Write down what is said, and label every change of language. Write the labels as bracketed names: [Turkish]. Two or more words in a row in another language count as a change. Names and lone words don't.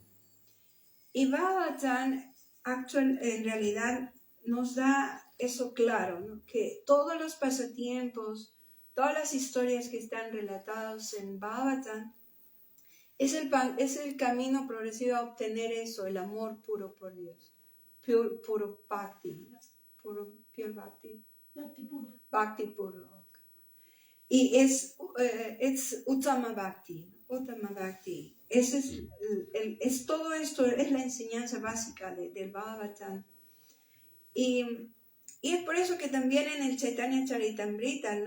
[Spanish] Y Bhagavatam en realidad nos da eso claro, ¿no? Que todos los pasatiempos, todas las historias que están relatadas en Bhagavatam es el camino progresivo a obtener eso, el amor puro por Dios, puro bhakti, [English] pure bhakti. [Spanish] Bhakti puro. Y es [Sanskrit] उत्तम भक्ति. उत्तम भक्ति. [Spanish] Es todo esto, es la enseñanza básica del Bhagavatam. Y es por eso que también en el Chaitanya Charitamrita, ¿no?